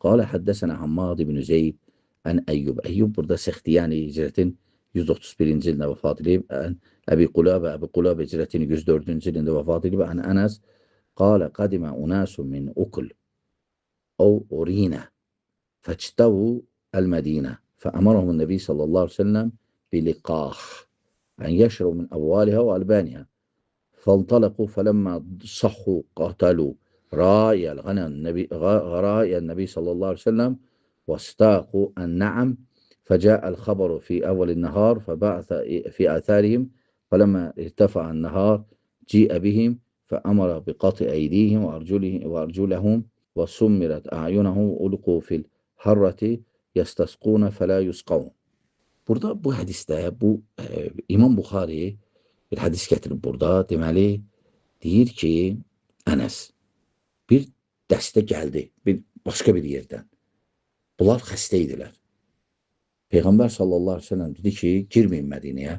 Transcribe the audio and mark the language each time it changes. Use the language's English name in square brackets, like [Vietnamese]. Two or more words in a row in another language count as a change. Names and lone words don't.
[Arabic] قال حدثنا [Azerbaijani] Hammad ibn Zeyd ən Əyyub. Əyyub burada Səxtiyani hicrətin 131-ci ilində vəfat edib. Əbi Qulabə hicrətin 104-cü ilində vəfat edib. [Arabic] عن أنس قال قدم أناس من عكل أو عرينة فاجتووا المدينة فأمرهم النبي صلى الله عليه وسلم بلقاح أن يشربوا من أبوالها وألبانها فانطلقوا فلما صحوا قاتلوا راعي النبي صلى الله عليه وسلم واستاقوا النعم فجاء الخبر في أول النهار فبعث في آثارهم فلما ارتفع النهار جيء بهم فأمر بقطع أيديهم وأرجلهم وسمرت أعينهم وألقوا في الحرة يستسقون فلا يسقون. [Azerbaijani] Burada bu hədisdə İmam Buxari bir hədis gətirib burada. Deməli, deyir ki, Ənəs bir dəstə gəldi başqa bir yerdən. Bunlar xəstə idilər. Peyğəmbər [Arabic] صلى الله عليه وسلم [Azerbaijani] dedi ki, girməyin Mədinəyə.